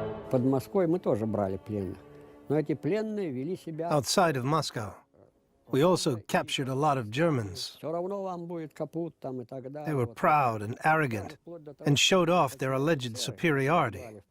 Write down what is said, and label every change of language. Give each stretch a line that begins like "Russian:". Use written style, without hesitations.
Russian: Под Москвой мы тоже брали пленных. Но эти пленные вели себя...
English: Outside of Moscow, we also captured a lot of Germans.
Russian: Все равно вам будет капут там и так далее.
English: They were proud and arrogant and showed off their alleged superiority.